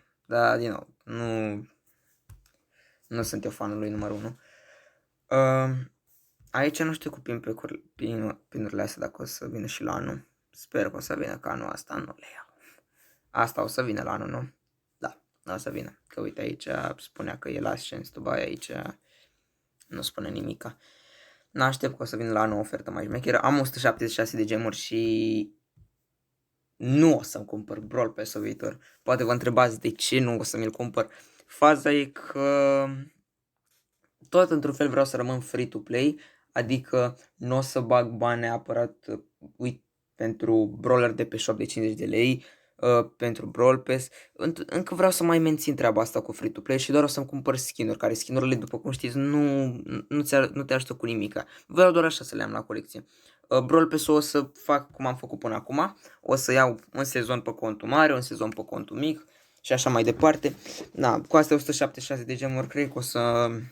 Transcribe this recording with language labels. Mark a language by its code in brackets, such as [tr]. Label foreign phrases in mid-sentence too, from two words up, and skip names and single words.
[ro] Dar, din nou, nu sunt eu fanul lui numărul 1. Aici nu știu cu pinurile astea dacă o să vină și la anul. Sper că o să vină, că anul asta nu le iau. Asta o să vină la anul, nu? Da, o să vină. Că uite aici spunea că e [en] last chance to buy, [ro] aici nu spune nimica. N-aștept că o să vină la anul o ofertă mai șmecheră. Am 176 de gemuri și nu o să-mi cumpăr Brawl Pass-ul viitor. Poate vă întrebați de ce nu o să mi-l cumpăr. Faza e că tot într-un fel vreau să rămân free-to-play, adică nu o să bag bani neapărat, uite, pentru brawler de pe shop de 50 de lei, pentru Brawl Pass. Încă vreau să mai mențin treaba asta cu free-to-play și doar o să-mi cumpăr skin-uri, care skin-urile, după cum știți, nu te ajută cu nimica. Vreau doar așa să le am la colecție. Brawl Pass-ul o să fac cum am făcut până acum, o să iau un sezon pe contul mare, un sezon pe contul mic și așa mai departe. Da, cu astea 176 de gemuri, cred că o să...